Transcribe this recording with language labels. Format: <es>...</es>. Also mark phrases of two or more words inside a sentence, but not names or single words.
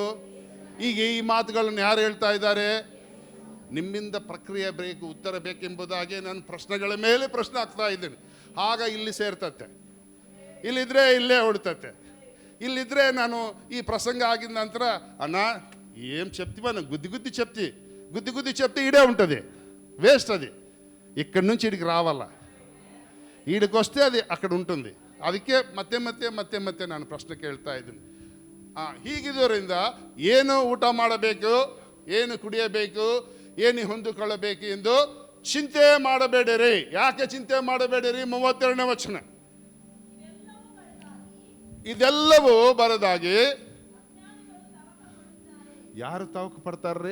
<kn>ಈಗ ಈ ಮಾತುಗಳನ್ನು ಯಾರು ಹೇಳ್ತಾ ಇದ್ದಾರೆ? ನಿಮ್ಮಿಂದ ಪ್ರಕ್ರಿಯೆ ಬೇಕು, ಉತ್ತರ ಬೇಕೆಂಬುದಾಗಿ ನಾನು ಪ್ರಶ್ನೆಗಳ ಮೇಲೆ ಪ್ರಶ್ನೆ ಆಗ್ತಾ ಇದ್ದೀನಿ. ಆಗ ಇಲ್ಲಿ ಸೇರ್ತತೆ, ಇಲ್ಲಿದ್ರೆ ಇಲ್ಲೇ ಹೊಡ್ತತೆ, ಇಲ್ಲಿದ್ರೆ ನಾನು ಈ ಪ್ರಸಂಗ ಆಗಿದ ನಂತರ ಅಣ್ಣ</kn> <te>ఏం చెప్తివా గుద్ది గుద్ది చెప్తే ఈడే ఉంటుంది, వేస్ట్. అది ఇక్కడి నుంచి ఇడికి రావాలా, ఈడికి వస్తే అది అక్కడ ఉంటుంది.</te> <kn>ಅದಕ್ಕೆ ಮತ್ತೆ ನಾನು ಪ್ರಶ್ನೆ ಕೇಳ್ತಾ ಇದ್ದೀನಿ. ಹೀಗಿದ್ದರಿಂದ ಏನು ಊಟ ಮಾಡಬೇಕು, ಏನು ಕುಡಿಯಬೇಕು, ಏನು ಹೊಂದಿಕೊಳ್ಳಬೇಕು ಎಂದು ಚಿಂತೆ ಮಾಡಬೇಡಿರಿ. ಯಾಕೆ ಚಿಂತೆ ಮಾಡಬೇಡಿರಿ? 32ನೇ ವಚನ, ಇದೆಲ್ಲವೂ ಬರದಾಗಿ ಯಾರು ತವಕ ಪಡ್ತಾರ್ರಿ?</kn>